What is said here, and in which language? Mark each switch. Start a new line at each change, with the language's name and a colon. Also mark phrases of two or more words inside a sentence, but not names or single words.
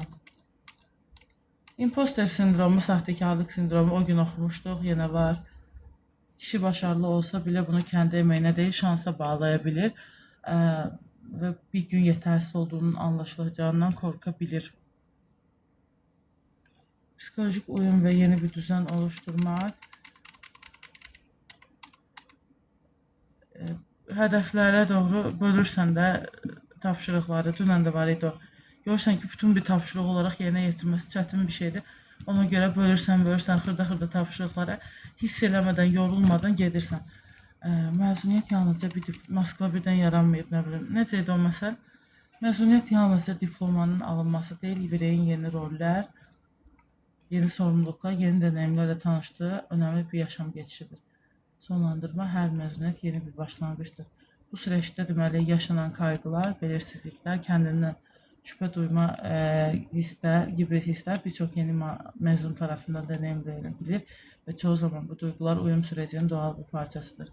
Azerbaijani: Imposter sindromu, sahtekarlık sindromu o gün oxumuşduq, yine var.
Turkish: Kişi başarılı olsa bile bunu kendi emeğine değil şansa bağlayabilir ve bir gün yetersiz olduğunun anlaşılacağından korkabilir. Psikolojik uyum ve yeni bir düzen oluşturmak.
Azerbaijani: Hədəflərə doğru bölürsən də tapşırıqları, dünən də var idi o. Görürsən ki, bütün bir tapşırıq olaraq yerinə yetirməsi çətin bir şeydir. Ona görə bölürsən, xırda tapşırıqlara hiss eləmədən, yorulmadan gedirsən. Məzuniyyət yalnızca Moskva birdən yaranmayıb, nə bilim. Necə idi o məsəl? Məzuniyyət yalnızca diplomanın alınması deyil,
Turkish: bireyin yeni roller, yeni sorumluluklar, yeni deneyimlerle tanıştığı önemli bir yaşam geçişidir.
Azerbaijani: Sonlandırma hər məzuniyyət yeni bir başlanğıçdır.
Turkish: Bu süreçte deməli yaşanan kaygılar, belirsizlikler, kendinden şüphe duyma gibi hisler birçok yeni mezun tarafından deneyimlenebilir ve çoğu zaman bu duygular uyum sürecinin doğal bir parçasıdır.